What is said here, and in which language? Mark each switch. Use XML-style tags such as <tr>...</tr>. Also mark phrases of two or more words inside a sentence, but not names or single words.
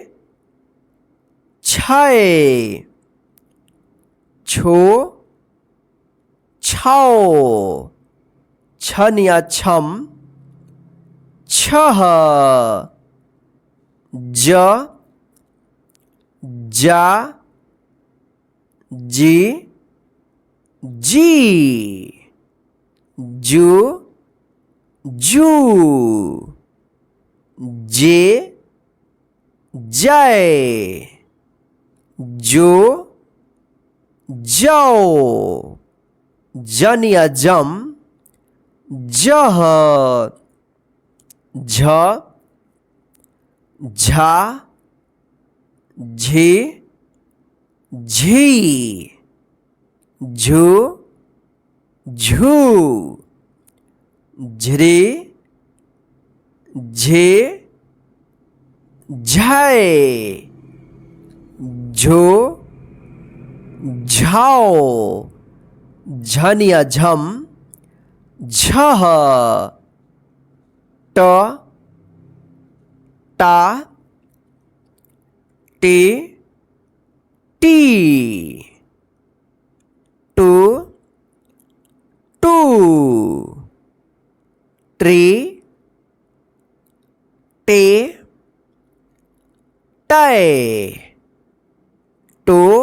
<hi>छाए, छो, छाओ, छन या छम, छह, ज, जा, जी, जी, जू, जू, जे, जाए, जो, जाओ, जन या जम, जह, झ, झा, झी, झी, झू, झू, झ्री, झे, झाए, झो, झाओ, झन या झम, झह, ट, टा, टे, टी, टू, टू, ट्री, टे, टाए, टो,</hi>